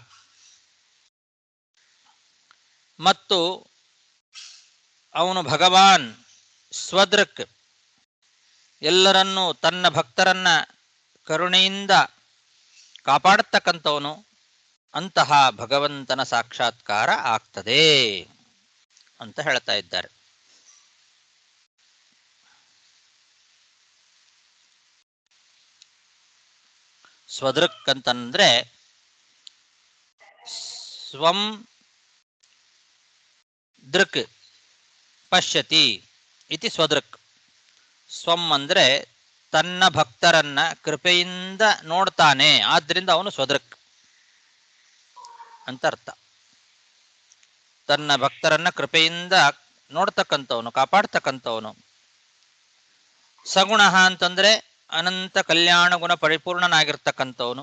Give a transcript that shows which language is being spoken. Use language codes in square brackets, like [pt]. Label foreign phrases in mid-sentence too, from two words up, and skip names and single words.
[kn] ಮತ್ತು ಅವನು ಭಗವಾನ್ ಸ್ವದೃಕ್, ಎಲ್ಲರನ್ನೂ ತನ್ನ ಭಕ್ತರನ್ನ ಕರುಣೆಯಿಂದ ಕಾಪಾಡತಕ್ಕಂಥವನು, ಅಂತಹ ಭಗವಂತನ ಸಾಕ್ಷಾತ್ಕಾರ ಆಗ್ತದೆ ಅಂತ ಹೇಳ್ತಾ ಇದ್ದಾರೆ. [sa] ಸ್ವದೃಕ್ ಅಂತಂದ್ರೆ ಸ್ವಂ ದೃಕ್ ಪಶ್ಯತಿ ಇತಿ ಸ್ವದೃಕ್. [kn] ಸ್ವಂ ಅಂದ್ರೆ ತನ್ನ ಭಕ್ತರನ್ನ ಕೃಪೆಯಿಂದ ನೋಡ್ತಾನೆ, ಆದ್ರಿಂದ ಅವನು ಸ್ವದೃಕ್ ಅಂತ ಅರ್ಥ. ತನ್ನ ಭಕ್ತರನ್ನ ಕೃಪೆಯಿಂದ ನೋಡ್ತಕ್ಕಂಥವನು, ಕಾಪಾಡ್ತಕ್ಕಂಥವನು. ಸಗುಣ ಅಂತಂದ್ರೆ ಅನಂತ ಕಲ್ಯಾಣ ಗುಣ ಪರಿಪೂರ್ಣನಾಗಿರ್ತಕ್ಕಂಥವನು.